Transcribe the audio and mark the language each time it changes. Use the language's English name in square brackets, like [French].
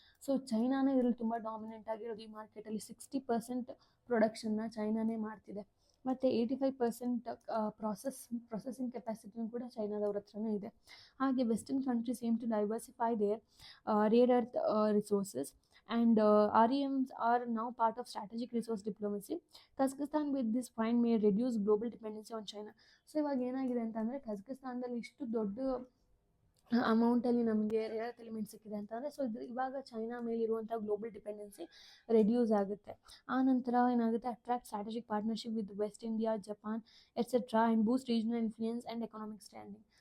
[Kannada] So ಚೈನಾನೇ ಇದರಲ್ಲಿ ತುಂಬ dominant ಆಗಿರೋದು ಈ ಮಾರ್ಕೆಟಲ್ಲಿ. 60% ಪ್ರೊಡಕ್ಷನ್ನ ಚೈನಾನೇ ಮಾಡ್ತಿದೆ ಮತ್ತು 85% ಪ್ರೊಸೆಸಿಂಗ್ ಕೆಪಾಸಿಟಿನೂ ಕೂಡ ಚೈನಾದವ್ರ ಹತ್ರನೇ ಇದೆ. [English] ಹಾಗೆ western countries aim to diversify their rare earth resources and REMs are now part of strategic resource diplomacy. Kazakhstan with this find may reduce global dependency on China. [Kannada] So ಇವಾಗ ಏನಾಗಿದೆ ಅಂತಂದರೆ, ಕಜಕಿಸ್ತಾನದಲ್ಲಿ ಇಷ್ಟು ದೊಡ್ಡ ಅಮೌಂಟಲ್ಲಿ ನಮಗೆ ರೇರ್ ಅರ್ತ್ ಎಲಿಮೆಂಟ್ ಸಿಕ್ಕಿದೆ ಅಂತಂದರೆ, so ಇವಾಗ China ಮೇಲಿರುವಂಥ global dependency reduce ಆಗುತ್ತೆ. ಆ ನಂತರ ಏನಾಗುತ್ತೆ, [English] Attract strategic partnership with west India, Japan etcetera and boost regional influence and economic standing.